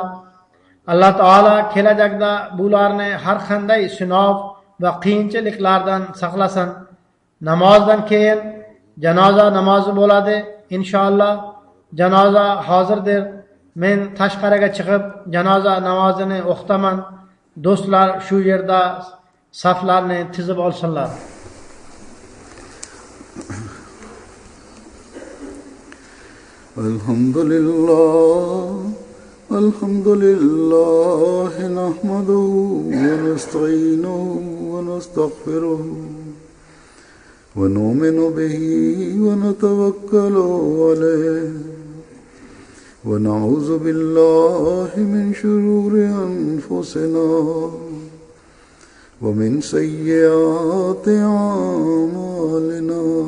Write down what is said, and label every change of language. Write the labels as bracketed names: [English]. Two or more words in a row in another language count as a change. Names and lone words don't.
[Uzbek] Alloh taolo kelajakda bularni har qanday sinov va qiyinchiliklardan saqlasin. Namozdan keyin janoza namozi bo'ladi inshaalloh. Janoza hozirdir. Men tashqariga chiqib janoza namozini o'qitaman. Do'stlar shu yerda saflarni tizib olsinlar. [Arabic] الحمد لله نحمده ونستعينه و نستغفره ونؤمن به ونتوكل عليه ونعوذ بالله من شرور أنفسنا ومن سيئات أعمالنا.